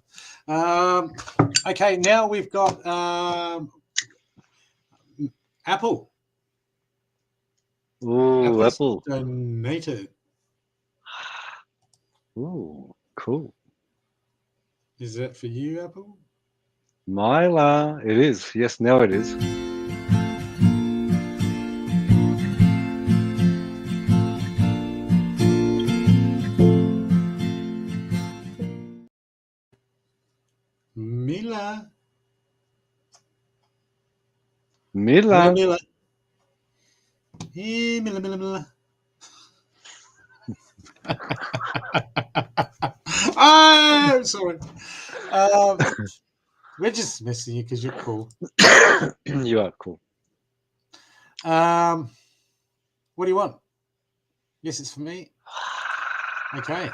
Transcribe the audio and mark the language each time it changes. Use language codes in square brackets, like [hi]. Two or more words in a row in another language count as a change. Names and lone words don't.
[en] Okay, now we've got Apple. Ooh, Apple. Donated. Ooh, cool. Is that for you, Apple? Myla, it is. Yes, now it is. Mila. Mila. Mila. Hey, Mila, Mila, Mila. I'm sorry. We're just missing you because you're cool. You are cool. What do you want? Yes, it's for me. Okay.